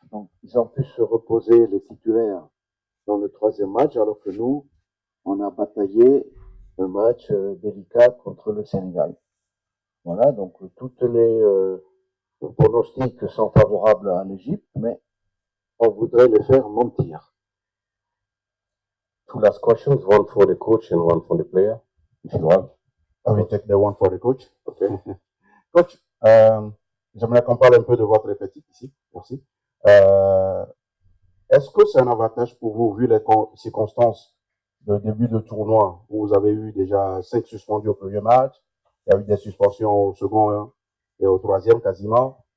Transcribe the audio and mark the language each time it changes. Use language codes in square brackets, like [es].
[fr] Donc ils ont pu se reposer les titulaires dans le troisième match, alors que nous, on a bataillé un match délicat contre le Sénégal. Voilà, donc toutes les pronostics sont favorables à l'Égypte, mais on voudrait les faire mentir. [en] Two last questions, one for the coach and one for the player, if you want. I will take the one for the coach. Okay. [fr] Coach, j'aimerais qu'on parle un peu de votre effectif ici. Merci. Est-ce que c'est un avantage pour vous, vu les circonstances de début de tournoi, où vous avez eu déjà 5 suspendus au premier match, il y a eu des suspensions au second et au troisième quasiment.